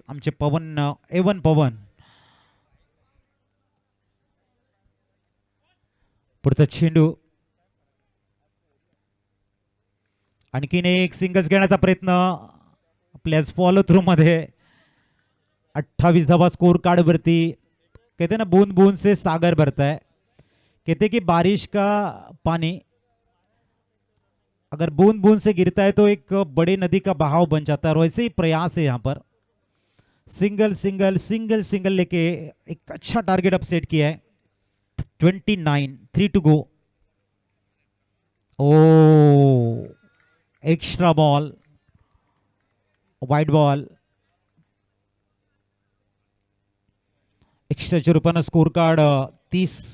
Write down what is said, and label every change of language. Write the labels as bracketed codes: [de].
[mr] आमचे पवन एवन पवन. पुढचा चेंडू आणखीन एक सिंगल्स घेण्याचा प्रयत्न आपल्या फॉलो थ्रू मध्ये. 28 धावा स्कोर कार्ड वरती. [hi] कहते ना बूंद बूंद से सागर भरता है. कहते कि बारिश का पानी अगर बूंद बूंद से गिरता है तो एक बड़ी नदी का बहाव बन जाता है और वैसे ही प्रयास है यहाँ पर. सिंगल सिंगल सिंगल सिंगल लेके एक अच्छा टारगेट अप सेट किया है. [en] 29, 3 to go. ओ extra ball, wide ball. [mr] एक्स्ट्राच्या रूपानं स्कोर कार्ड 30.